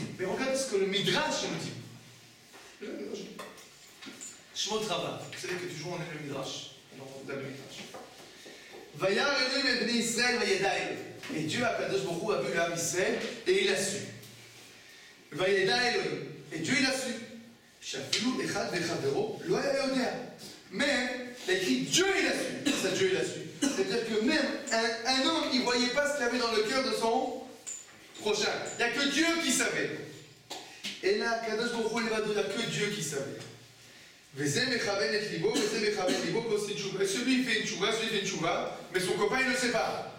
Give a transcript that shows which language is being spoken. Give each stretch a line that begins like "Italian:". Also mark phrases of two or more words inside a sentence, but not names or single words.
French: Mais regarde ce que le Midrash nous dit. Shmot Rabbah. Vous savez que toujours on est le Midrash. On a le Midrash.
Hebrew: וירא אלהים את בני ישראל וידע.
French: Et Dieu
Hebrew: הקדוש ברוך הוא
French: a vu l'âme Israël et il a su.
Hebrew: וידע אלהים.
French: Et Dieu il a su.
Hebrew: שאפילו אחד וחברו לא היה יודע.
French: Mais il a écrit Dieu il a su. Ça Dieu il a su. C'est-à-dire que même un homme il ne voyait pas ce qu'il y avait dans le cœur de son prochain. Il n'y a que Dieu qui savait. Et là,
Hebrew: קדוש ברוך הוא,
French: il va dire, il n'y a que Dieu qui savait. Et celui il fait une tchouva, mais son copain il ne le sait pas.